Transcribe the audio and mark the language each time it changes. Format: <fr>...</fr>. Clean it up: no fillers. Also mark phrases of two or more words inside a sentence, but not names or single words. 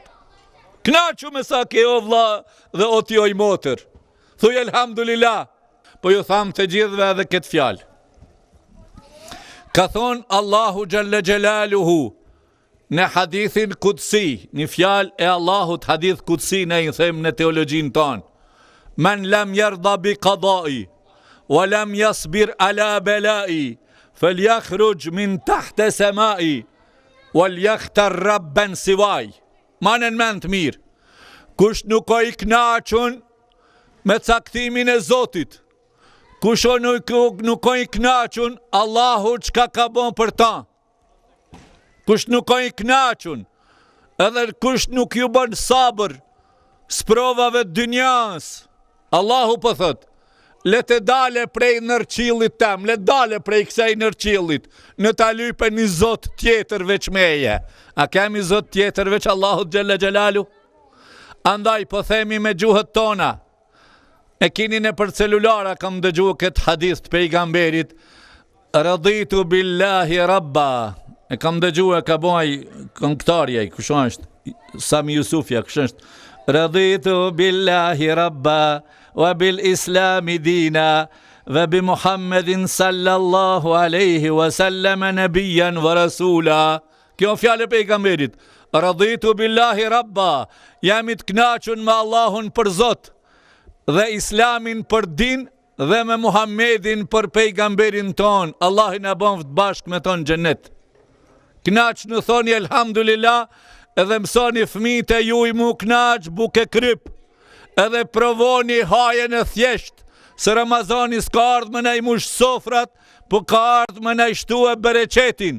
<sq>Knaqu me sa ke o vlla dhe o ti oj motër. Thuj elhamdulillah, po ju tham të gjithve edhe këtë fjalë. Ka thonë Allahu</sq> <ar>جل جلاله</ar> <sq>në hadithin kutsi, një fjalë e Allahut,</sq> <ar>حديث قدسي</ar> <sq>ne i them në teologjin tonë.</sq> <ar>من لم يرض بقضائي ولم يصبر على بلائي فليخرج من تحت سمائي وليختر ربا سواي.</ar> <sq>Manen men të mirë, kush nuk o i knaqun me caktimin e Zotit, kush nuk o i knaqun, Allahu qka ka bon për ta. Kush nuk o i knaqun, edhe kush nuk ju bën sabër, sprovave dynjas, Allahu po thot, le të dale prej nërqilit tem, le dale prej kësaj nërqilit, në ta lype një Zot tjetër veç meje. A kemi Zot tjetër veç Allahut</sq> <ar>جل جلاله?</ar> <sq>Andaj po themi me gjuhët tona, e kini në për celulara kam dëgju këtë hadith të pejgamberit,</sq> <ar>رضيت بالله ربا,</ar> <sq>e kam dëgju e ka boj këngëtarja, kështu është, Sami Jusufja, kështu është,</sq> <ar>رضيت بالله ربا وبالإسلام دينا وبمحمد صلى الله عليه وسلم نبيا ورسولا.</ar> <sq>Kjo fjale pejgamberit,</sq> <ar>رضيت بالله ربا,</ar> <sq>jam i të knaqun me Allahun për Zot, dhe islamin për din, dhe me Muhammedin për pejgamberin ton, Allahin e bon të bashk me ton gjennet. Knaq në thoni elhamdulillah, edhe mësoni fëmijët e juj mu knaq buke kryp, edhe provoni hajen e thjesht, se Ramazani s'ka ardhme në i mush sofrat, po ka ardhme në i shtu e bereqetin.</sq>